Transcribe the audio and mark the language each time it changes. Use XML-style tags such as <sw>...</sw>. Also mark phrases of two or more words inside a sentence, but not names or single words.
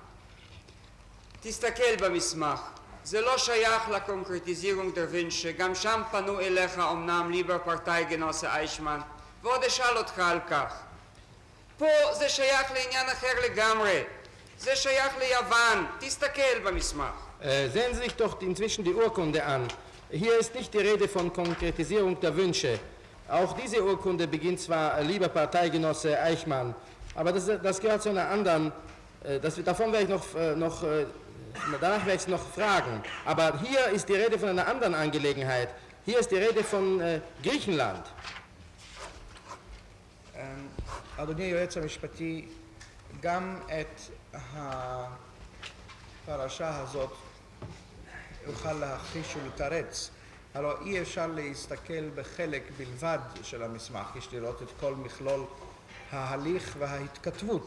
<he>תסתכל במסמך, זה לא שייך</he> <de>Konkretisierung der Wünsche,</de> <he>גם שם פנו אליך אמנם</he> <de>lieber Parteigenosse Eichmann,</de> <he>ועוד אשאל אותך על כך. פה זה שייך לעניין אחר לגמרי, זה שייך ליוון, תסתכל במסמך.</he> <de>Sehen Sie sich doch inzwischen die Urkunde an. Hier ist nicht die Rede von Konkretisierung der Wünsche. Auch diese Urkunde beginnt zwar, lieber Parteigenosse Eichmann, aber das gehört zu einer anderen, davon werde ich danach werde ich noch fragen. Aber hier ist die Rede von einer anderen Angelegenheit. Hier ist die Rede von Griechenland.</de> <he>אדוני היועץ המשפטי, גם את הפרשה הזאת יוכל להכחיש ולתרץ. הלוא אי אפשר להסתכל בחלק בלבד של המסמך, יש לראות את כל מכלול ההליך וההתכתבות.</he>